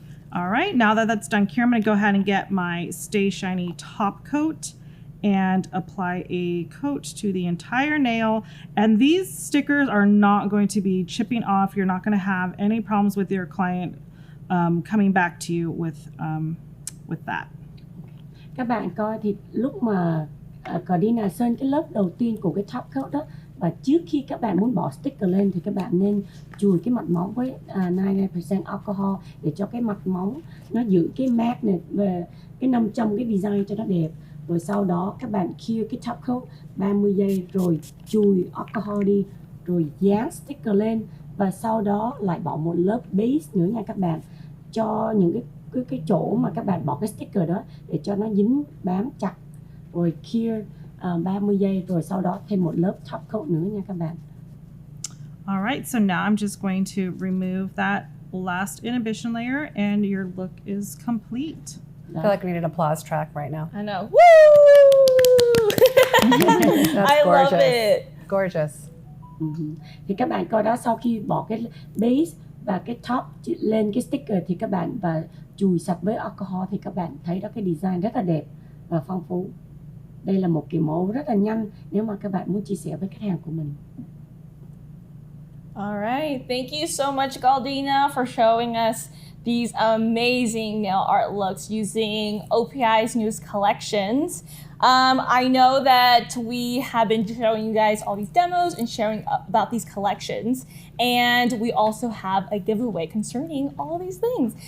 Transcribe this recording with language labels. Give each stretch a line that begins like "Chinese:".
English: All right, now that that's done curing, I'm going to go ahead and get my Stay Shiny top coat and apply a coat to the entire nail. And these stickers are not going to be chipping off. You're not going to have any problems with your client coming back to you with that.
Vietnamese: Các bạn coi thì lúc mà Gardena sơn cái lớp đầu tiên của cái top coat đó, và trước khi các bạn muốn bỏ sticker lên thì các bạn nên chùi cái mặt móng với 99% alcohol để cho cái mặt móng nó giữ cái matte này về cái nâm trong cái design cho nó đẹp. Rồi sau đó các bạn cure cái top coat 30 giây rồi chùi alcohol đi, rồi dán sticker lên, và sau đó lại bỏ một lớp base nữa nha các bạn, cho những cái chỗ mà các bạn bỏ cái sticker đó để cho nó dính bám chặt, rồi cure 30 giây rồi sau đó thêm một lớp top coat nữa nha các bạn.
English: All right, so now I'm just going to remove that blast inhibition layer, and your look is complete. I feel like we need an applause track right now. I know. Woo! That's I love gorgeous. it. Gorgeous.
Vietnamese: Thì các bạn coi đó, sau khi bỏ cái base và cái top lên cái sticker thì các bạn và chùi sạch với alcohol thì các bạn thấy đó cái design rất là đẹp và phong phú. Đây là một kiểu mẫu rất là nhanh nếu mà các bạn muốn chia sẻ với khách hàng của mình.
English: All right. Thank you so much, Galdina, for showing us these amazing nail art looks using OPI's newest collections. I know that we have been showing you guys all these demos and sharing about these collections, and we also have a giveaway concerning all these things.